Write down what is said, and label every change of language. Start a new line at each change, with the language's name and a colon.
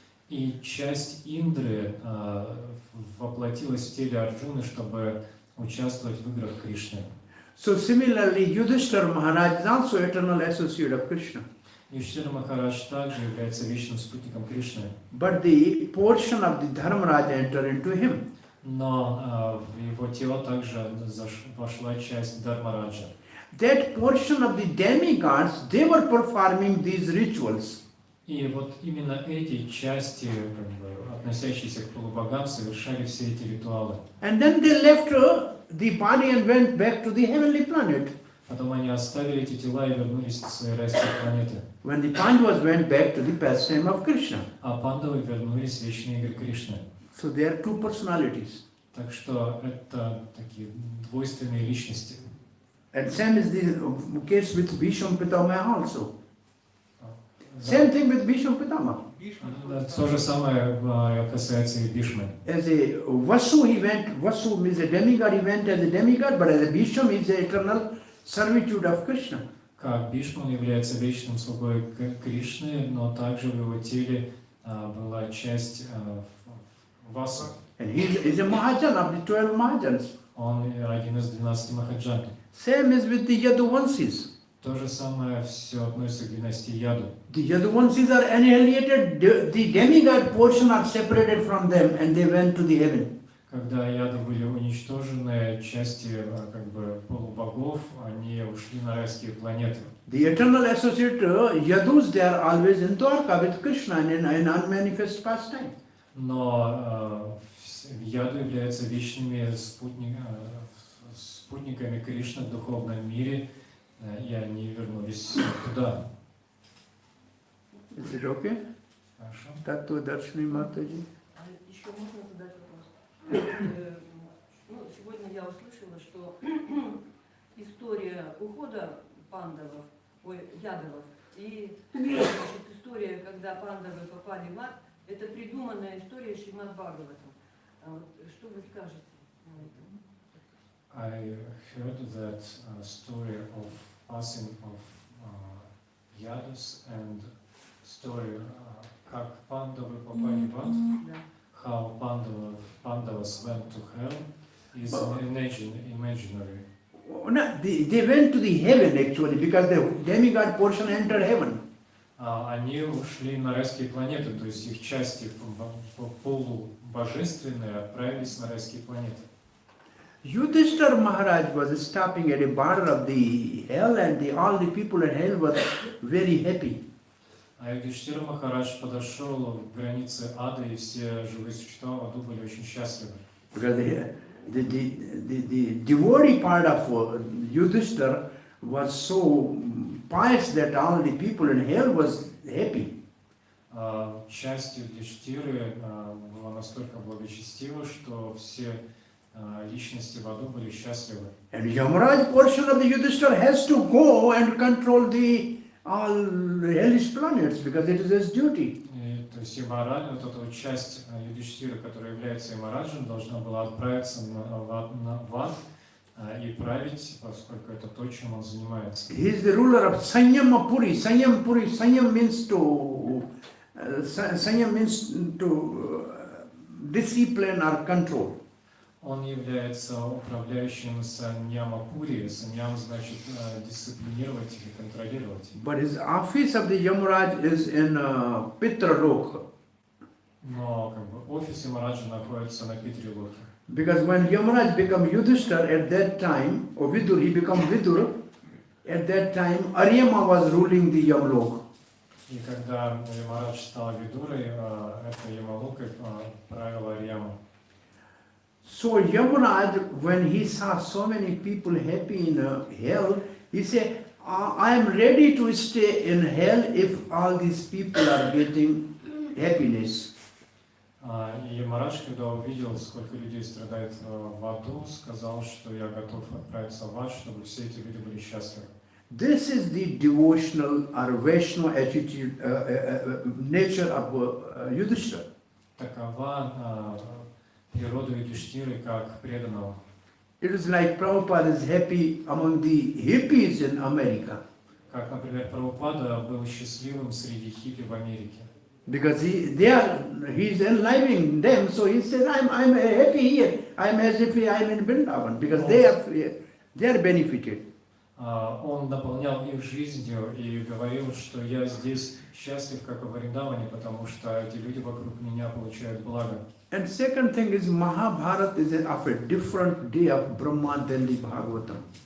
Russian: И часть Индры воплотилась в теле Арджуны, чтобы участвовать в играх Кришны.
English: So similarly, Yudhishthira Maharaj is also eternal associate of Krishna.
Russian: Юдхиштира Махарадж также является вечным спутником Кришны.
English: But the portion of the Dharmaraj entered into him.
Russian: Но в его тело также вошла часть Дharmaraja.
English: That portion of the demigods, they were performing these rituals.
Russian: И вот именно эти части, относящиеся к полубогам, совершали все эти ритуалы.
English: And then they left the body and went back to the heavenly planet.
Russian: Потом они оставили эти тела и вернулись на свои райские планеты.
English: When the Pandavas went back to the pastime of Krishna.
Russian: А пандавы вернулись в вечные игры Кришны.
English: So there are two personalities.
Russian: Так что это такие двойственные личности.
English: And same is the case with Bhishma Pitama also. Same thing with Bhishma Pitama.
Russian: То же самое касается и Бхишмы.
English: As a Vasu, Vasu is a demigod, he went as a demigod, but as a Bhishma, he is the eternal servitude of Krishna.
Russian: как Бишма он является вечным слугой Кришны, но также в его теле была часть Васу.
English: And he's a Mahajan of the 12 Mahajans.
Russian: Он один из 12 Махаджан.
English: Same is with the Yaduvansis.
Russian: То же самое все относится к династии Яду.
English: The Yaduvansis are annihilated, the demigod portion are separated from them and they went to the heaven.
Russian: Когда Яды были уничтожены, части как бы полубогов, они ушли на райские планеты.
English: The eternal associate Yadus, they are always in Dwarka with Krishna in unmanifest pastime.
Russian: Но Яду являются вечными спутниками Кришны в духовном мире, и они вернулись туда.
English: Is it okay?
Russian: Хорошо.
English: Tattva Darshini Mataji.
Russian: А еще можно задать вопрос? Ну, сегодня я услышала, что история ухода пандавов, ядовов, и значит, история, когда пандавы попали в ад, это придуманная история Шримад Бхагаватам. Что вы скажете на это?
English: I heard that story of passing of Yadus and story
Russian: как пандавы попали в ад, Да.
English: how Pandavas went to hell is imaginary. No, they went to the heaven actually because the demigod portion entered heaven.
Russian: Они ушли на райские планеты, то есть их части полубожественные отправились на райские планеты.
English: Yudhishthira Maharaj was stopping at a border of the hell and all the people in hell were very happy.
Russian: А Юдхиштира Махарадж подошел к границе ада, и все живые существа в аду были очень счастливы.
English: Because the devotee part of Yudhishthira was so pious that all the people in hell was happy.
Russian: Часть Юдхиштиры была настолько благочестива, что все личности в аду были счастливы.
English: And Yamaraj portion of the Yudhishthira has to go and control all hellish planets because it is his duty.
Russian: То есть Ямарадж, вот эта вот часть Юдхиштиры, которая является Ямараджем, должна была отправиться в ад и править, поскольку это то, чем он занимается.
English: He is the ruler of Sanyamapuri. Sanyam means to discipline or control.
Russian: Он является управляющим Саньямапури. Саньям значит дисциплинировать или контролировать.
English: But his office of the Yamaraj is in Pitraloka.
Russian: Но как бы офис Ямараджа находится на Питрилоке.
English: Because when Yamaraj became Yudhishthira at that time, or Vidur, he became Vidur, at that time Aryama was ruling the Yamlok.
Russian: И когда Ямарадж стал Видурой, это Ямалокой правила Арьяма.
English: So Yamaraj, when he saw so many people happy in hell, he said, I am ready to stay in hell if all these people are getting happiness.
Russian: И Ямарадж, когда увидел, сколько людей страдает в аду, сказал, что я готов отправиться в ад, чтобы все эти люди были счастливы.
English: This is the devotional or Vaishnava attitude, nature of Yudhishthira.
Russian: Такова природа Юдхиштиры как преданного.
English: It is like Prabhupada is happy among the hippies in America.
Russian: Как, например, Прабхупада был счастливым среди хиппи в Америке.
English: Because he's enlivening them, so he says, I'm happy here. I'm as if I'm in Vrindavan, because they are benefited.
Russian: Он наполнял их жизнью и говорил, что я здесь счастлив, как в Вриндаване, потому что эти люди вокруг меня получают благо.
English: And second thing is Mahabharata is of a different day of Brahma than the Bhagavatam.